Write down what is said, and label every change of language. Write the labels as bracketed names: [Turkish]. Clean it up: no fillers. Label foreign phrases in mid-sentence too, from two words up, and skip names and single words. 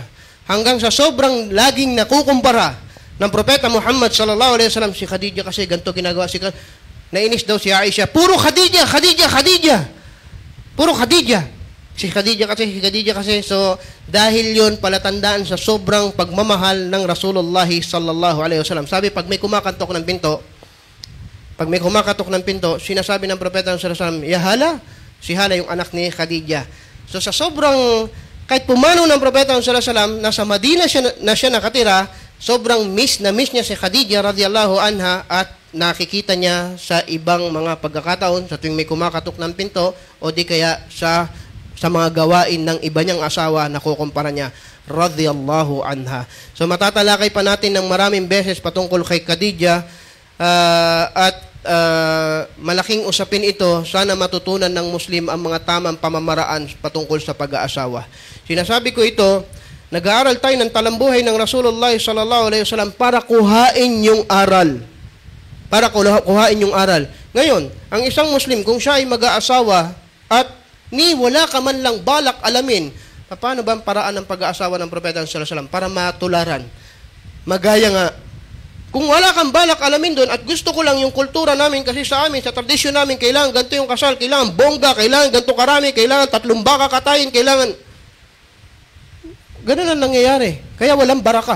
[Filipino] Hanggang sa sobrang laging nakukumpara ng Propeta Muhammad [Arabic] sallallahu alaihi wasallam, [Filipino] si Khadija kasi ganito ginagawa, nainis daw si Aisha, puro Khadija, Khadija, Khadija. Puro Khadija. Si Khadija kasi. So, dahil yun palatandaan sa sobrang pagmamahal ng Rasulullah [Arabic] sallallahu alaihi wasallam. [Filipino] Sabi, pag may kumakatok ng pinto, sinasabi ng Propeta [Arabic] sallallahu alaihi wasallam, [Filipino] ya Hala, si Hala yung anak ni Khadija. So, sa sobrang, kahit pumanaw ng Propeta [Arabic] sallallahu alaihi wasallam, [Filipino] nasa Madina na siya nakatira, sobrang miss niya si Khadija [Arabic] radhiyallahu anha [Filipino] at nakikita niya sa ibang mga pagkakataon sa tuwing may kumakatok ng pinto o di kaya sa mga gawain ng iba niyang asawa na kukumpara niya [Arabic] radhiyallahu anha. [Filipino] So matatalakay pa natin ng maraming beses patungkol kay Khadija at malaking usapin ito. Sana matutunan ng Muslim ang mga tamang pamamaraan patungkol sa pag-aasawa. Sinasabi ko ito, nag-aaral tayo ng talambuhay ng Rasulullah [Arabic] sallallahu alaihi wasallam [Filipino] para kuhain yung aral. Para kuhain yung aral. Ngayon, ang isang Muslim, kung siya ay mag-aasawa at wala ka man lang balak alamin, paano ba ang paraan ng pag-aasawa ng Propeta [Arabic] sallallahu alaihi wasallam [Filipino] para matularan? Magaya nga, kung wala kang balak alamin doon at gusto ko lang yung kultura namin kasi sa amin, sa tradisyon namin, kailangan ganito yung kasal, kailangan bongga, kailangan ganito karami, kailangan 3 baka katayin, kailangan... Ganun ang nangyayari. Kaya walang baraka.